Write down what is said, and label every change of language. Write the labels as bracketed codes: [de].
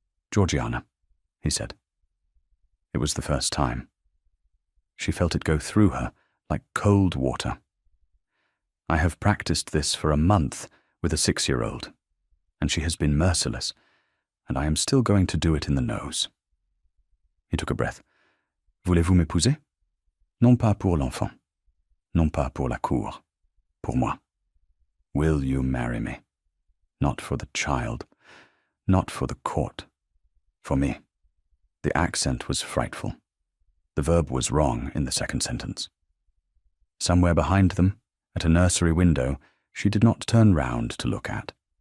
[en] 'Georgiana,' he said. It was the first time. She felt it go through her like cold water. I have practiced this for a month with a 6-year-old, and she has been merciless, and I am still going to do it in the nose." He took a breath. [fr] "Voulez-vous m'épouser? Non pas pour l'enfant, non pas pour la cour, pour moi. [en] Will you marry me? Not for the child, not for the court, for me." The accent was frightful. The verb was wrong in the second sentence. Somewhere behind them, at a nursery window, she did not turn round to look at.